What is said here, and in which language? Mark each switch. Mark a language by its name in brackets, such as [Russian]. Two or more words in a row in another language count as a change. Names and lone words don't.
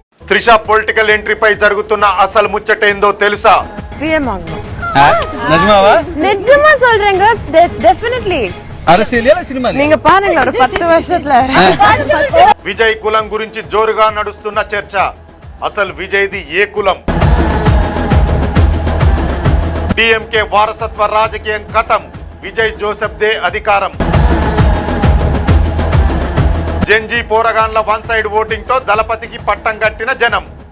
[Telugu] త్రిష పొలిటికల్ ఎంట్రీపై జరుగుతున్న అసలు ముచ్చటేందో తెలుసా? [Tamil] சிஎம் ஆகணும். நிஜமாவா? நிஜமா சொல்றேங்க, டெஃபினெட்லி. அரசியல் சினிమా நீங்க பாருங்க ஒரு 10 வருஷத்துல. [Telugu] విజయ్ కులం గురించి జోరుగా నడుస్తున్న చర్చ. అసలు విజయ్ది ఏ కులం? డిఎంకే వారసత్వ రాజకీయం ఖతం. విజయ్ జోసెఫ్ దే అధికారం. జెంజీ పోరగాన్ల [English] one side voting [Telugu] తో దళపతికి పట్టం కట్టిన జనం.